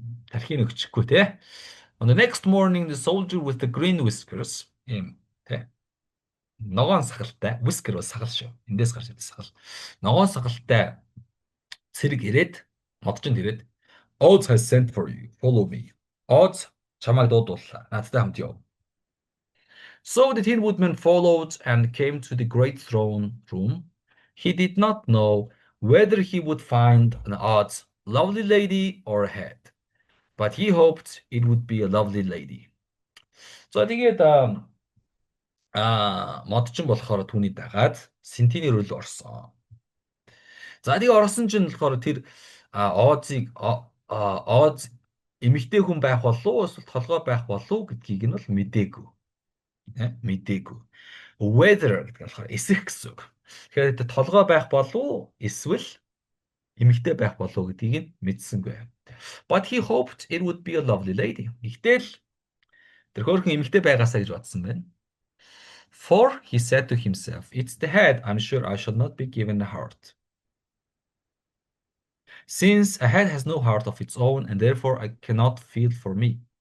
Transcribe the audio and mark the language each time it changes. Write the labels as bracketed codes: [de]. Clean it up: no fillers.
[mn] Тархийг өгчихгүй те. [en] On the next morning the soldier with the green whiskers [mn] юм те. Ногоон сахалтай whisker бол сахал шүү. Эндээс гарч ирсэн сахал. Ногоон сахалтай цэрэг ирээд модчинд ирээд [en] Oz has sent for you. Follow me. [mn] Oz чамайг дуудууллаа. Надтай хамт яв. [en] So the Tin Woodman followed and came to the great throne room. He did not know whether he would find an Oz lovely lady or a head, but he hoped it would be a lovely lady. [mn] За тэгээд модчин болохоор түүний дагаад Сентиний рүү орсон. За тэгээ орсон чинь болохоор тэр Озыг Оз эмэгтэй хүн байх болов уу эсвэл толгой байх болов уу гэдгийг нь бол мдээгүй. Мдээгүй. Whether гэдэг нь болохоор эсэх гэсэн үг. Тэгэхээр толгой байх болов уу эсвэл эмэгтэй байх болов уу гэдгийг нь мэдсэнгүй. [en] But he hoped it would be a lovely lady. [mn] Гэхдээ л тэр хөөрхөн эмэгтэй байгаасаа гэж бодсон байна. [en] For he said to himself, it's the head. I'm sure I shall not be given a heart. Since a head has no heart of its own and therefore I cannot feel for me.